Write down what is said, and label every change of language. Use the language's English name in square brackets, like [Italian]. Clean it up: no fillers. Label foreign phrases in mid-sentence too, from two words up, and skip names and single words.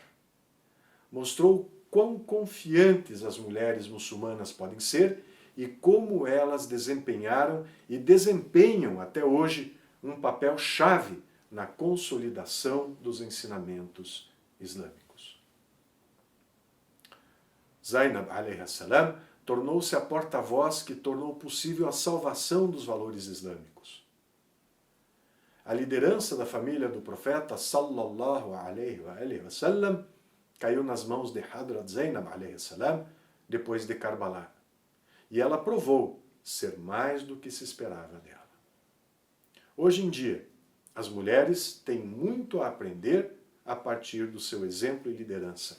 [Portuguese] Mostrou quão confiantes as mulheres muçulmanas podem ser e como elas desempenharam e desempenham até hoje um papel chave na consolidação dos ensinamentos islâmicos. Zainab a.s. tornou-se a porta-voz que tornou possível a salvação dos valores islâmicos. A liderança da família do profeta [Arabic] صلى الله عليه وسلم [Portuguese] caiu nas mãos de Hadrat Zainab a.s. depois de Karbala. E ela provou ser mais do que se esperava dela. Hoje em dia, as mulheres têm muito a aprender a partir do seu exemplo e liderança.